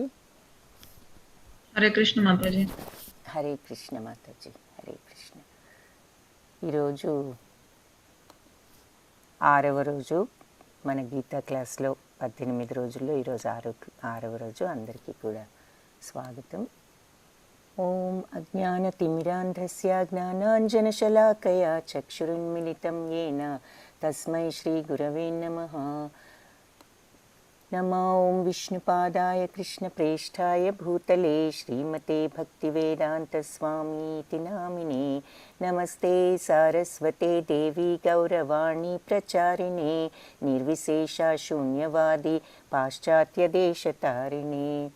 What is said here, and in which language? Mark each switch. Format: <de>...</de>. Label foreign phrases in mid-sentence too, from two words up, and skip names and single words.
<hi>हरे कृष्ण माता जी।</hi> <te>హరే కృష్ణ మాతాజీ, హరే కృష్ణ. ఈరోజు 6వ రోజు మన గీతా క్లాస్లో 18 రోజుల్లో ఈరోజు 6వ రోజు. అందరికీ కూడా స్వాగతం.</te> <sa>ఓం అజ్ఞానతిమిరాంధస్య జ్ఞానాంజనశలాకయా చక్షురున్మిలితం येन తస్మై శ్రీ గురవే నమః. नमो ॐ विष्णुपादाय कृष्णप्रेष्ठाय भूतले श्रीमते भक्तिवेदान्तस्वामीति नामिने। नमस्ते सारस्वते देवी गौरवाणी प्रचारिणे, निर्विशेषा शून्यवादी पाश्चात्यदेशतारिणे।</sa>